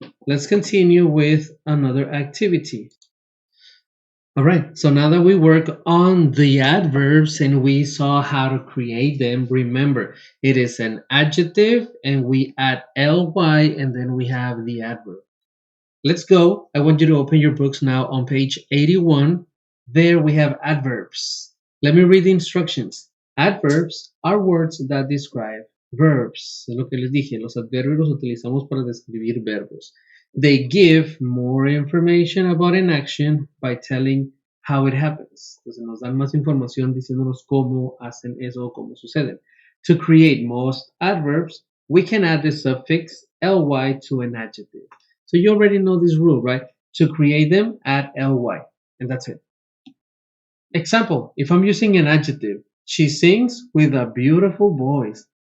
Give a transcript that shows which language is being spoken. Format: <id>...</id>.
<en>let's continue with another activity. All right, so now that we work on the adverbs and we saw how to create them, remember it is an adjective and we add ly and then we have the adverb. Let's go. I want you to open your books now on page 81. There we have adverbs. Let me read the instructions. Adverbs are words that describe verbs.</en> <es>Es lo que les dije, los adverbios los utilizamos para describir verbos.</es> <en>They give more information about an action by telling how it happens.</en> <es>Entonces nos dan más información diciéndonos cómo hacen eso o cómo suceden.</es> <en>To create most adverbs, we can add the suffix ly to an adjective. So you already know this rule, right? To create them, add ly, and that's it. Example, if I'm using an adjective, she sings with a beautiful voice.</en>